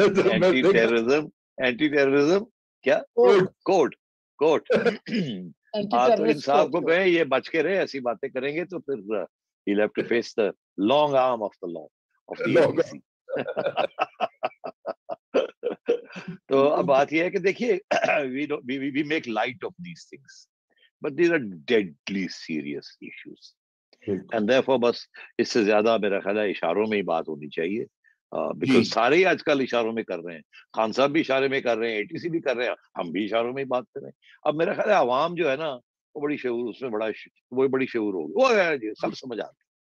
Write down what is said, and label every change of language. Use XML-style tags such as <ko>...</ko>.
<ur>Anti terrorism کیا code. ہاں تو انصاف کو کہیں یہ بچ کے رہے, ایسی باتیں کریں گے تو پھر</ur> <en>he'll have to face the long arm of the law of the ATC.</en> <ur>تو اب بات یہ ہے کہ دیکھیے,</ur> <en>we make light of these things, but these are deadly serious issues. And therefore</en> <ur>بس اس سے زیادہ میرا خیال ہے اشاروں میں ہی بات ہونی چاہیے, بیکاز سارے ہی آج کل اشاروں میں کر رہے ہیں. خان صاحب بھی اشارے میں کر رہے ہیں, ATC بھی کر رہے ہیں, ہم بھی اشاروں میں ہی بات کر رہے ہیں. اب میرا خیال ہے عوام جو ہے نا وہ بڑی شعور, اس میں وہ بڑی شعور ہوگی, وہ سب سمجھ آتے.</ur>